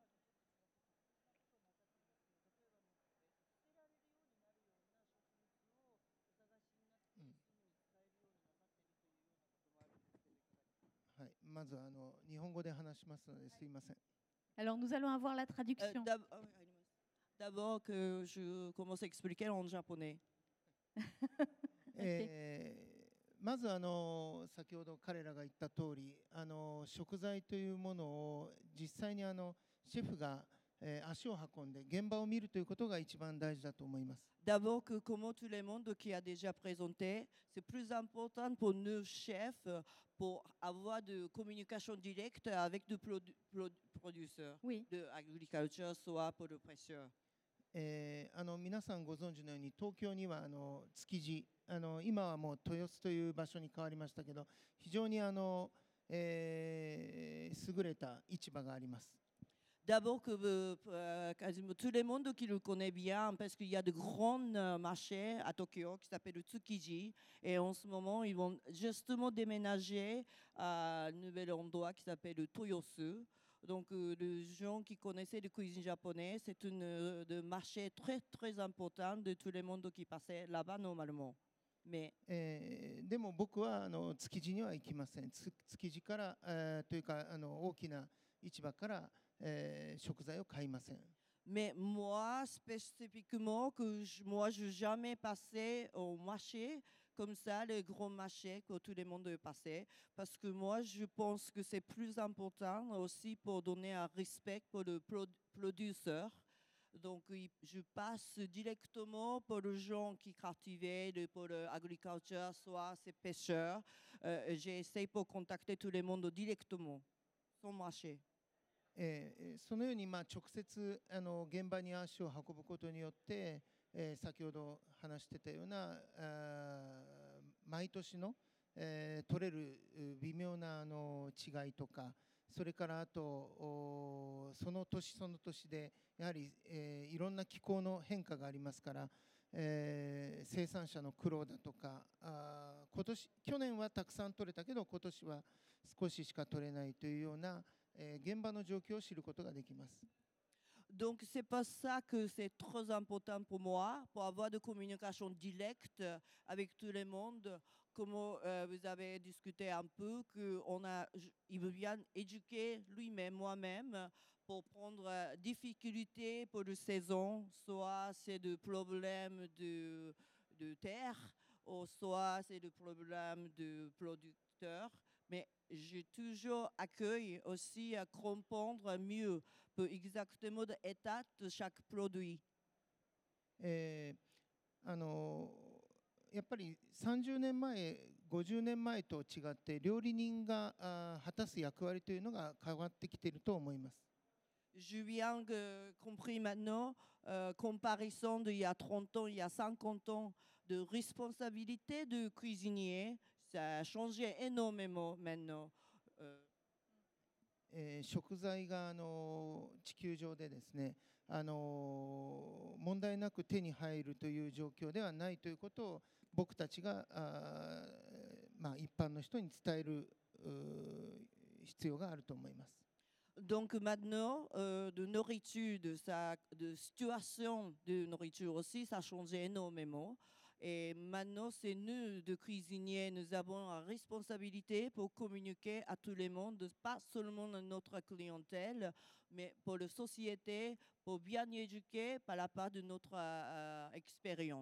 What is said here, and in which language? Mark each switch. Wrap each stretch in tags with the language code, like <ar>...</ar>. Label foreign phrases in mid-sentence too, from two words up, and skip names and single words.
<fr>Alors nous allons avoir la traduction. D'abord que je commence à expliquer en japonais.</fr> <ja>まず先ほど彼らが言った通り、食材というものを実際にシェフが足を運んで現場を見るということが一番大事だと思います。</ja> <fr>D'abord que comme tout le monde qui a déjà présenté, c'est plus important pour nos chefs pour avoir de communication directe avec des producteurs de agriculture, soit pour le presseur.</fr> <ja>皆さんご存知のように東京には築地今はもう豊洲という場所に変わりましたけど非常に優れた市場があります。</ja> <fr>D'abord que quasiment tout le monde qui le connaît bien, parce qu'il y a de grands marchés à Tokyo qui s'appellent le Tsukiji. Et en ce moment, ils vont justement déménager à un nouvel endroit qui s'appelle le Toyosu. Donc, les gens qui connaissaient la cuisine japonaise, c'est un marché très, très important de tout le monde qui passait là-bas normalement. Mais</fr> <ja>でも僕は築地には行きません。築地からというか大きな市場から食材を買いません。</ja> <fr>Mais moi, spécifiquement, moi, je n'ai jamais passé au marché comme ça, le gros marché que tout le monde passait. Parce que moi, je pense que c'est plus important aussi pour donner un respect pour le producteur. Donc, je passe directement pour les gens qui cultivent, pour l'agriculture, soit ces pêcheurs. J'essaie pour contacter tout le monde directement, sans marché.</fr> <ja>そのように直接現場に足を運ぶことによって、先ほど話してたような毎年の、取れる微妙な違いとか、それからあとその年その年でやはり、いろんな気候の変化がありますから、生産者の苦労だとか、去年はたくさん取れたけど今年は少ししか取れないというような現場の状況を知ることができます。</ja> <fr>Donc, c'est pour ça que c'est très important pour moi, pour avoir de communication directe avec tout le monde. Comme vous avez discuté un peu, qu'il veut bien éduquer lui-même, moi-même, pour prendre difficultés pour la saison, soit c'est des problèmes de terre, ou soit c'est des problèmes de producteurs. Mais j'ai toujours accueilli aussi à comprendre mieux pour exactement l'état de chaque produit.</fr> <ja>やっぱり30年前、50年前と違って料理人が果たす役割というのが変わってきていると思います。</ja> <fr>Je viens compris maintenant, comparaison d'il y a 30 ans, il y a 50 ans, de responsabilité de cuisinier, ça a changé énormément maintenant.</fr> <ja>食材が地球上でですね、問題なく手に入るという状況ではないということを僕たちが一般の人に伝える必要があると思います。</ja> <fr>Donc maintenant, de nourriture, de situation de nourriture aussi, ça a changé énormément. Et maintenant, c'est nous, de cuisiniers, nous avons la responsabilité pour communiquer à tout le monde, pas seulement à notre clientèle, mais pour la société, pour bien éduquer par la part de notre expérience.</fr>